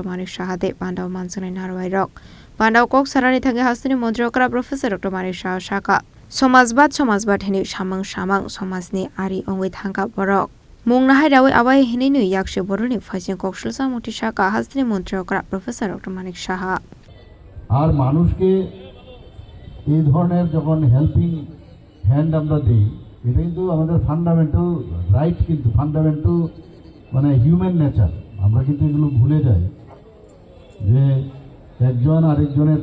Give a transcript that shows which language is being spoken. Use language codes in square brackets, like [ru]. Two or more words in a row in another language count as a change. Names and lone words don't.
[trp] Manik Shaha de Pandawa Mansani Narwai Rok Pandawa Kok Sarani Thangi Hastani Montri okra Professor Dr. Manik Shaha Shaka Somajbat Hini Shamang Somasni Ari Ongwi Thangka Borok Mungnahai Rawi Awai Hininu Yakshi Boruni Fajin Kokshulsa Mutishaka Hastani Montri okra Professor Dr. Manik Shaha [bn] আর মানুষকে এই ধরনের যখন [en] helping hand [bn] আমরা দেই এটা কিন্তু আমাদের [en] fundamental right [bn] কিন্তু ফান্ডামেন্টাল মানে [en] human nature [bn] আমরা কিন্তু এগুলো ভুলে যাই যে একজন আরেকজনের